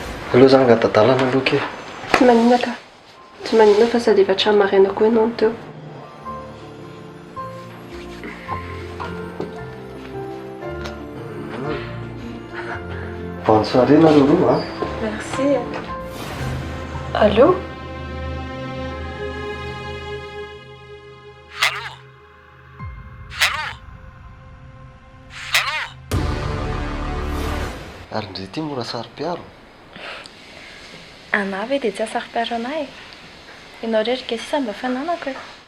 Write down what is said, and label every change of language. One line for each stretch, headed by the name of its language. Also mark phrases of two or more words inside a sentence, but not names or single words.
Malagasy: Aloha zany gatadalana aloha ke. Tsy maninona ka. Tsy maninona fa sady efa trano maraina koa ianao no teo.
French: Bonne soirée ma loulou hein. Merci. Allô?
Malagasy: Ary ndre ty mora sary-piaro. Anao ve dia tsy asary-piaro anay? Ianao rehetra ke sisa mba fananako e.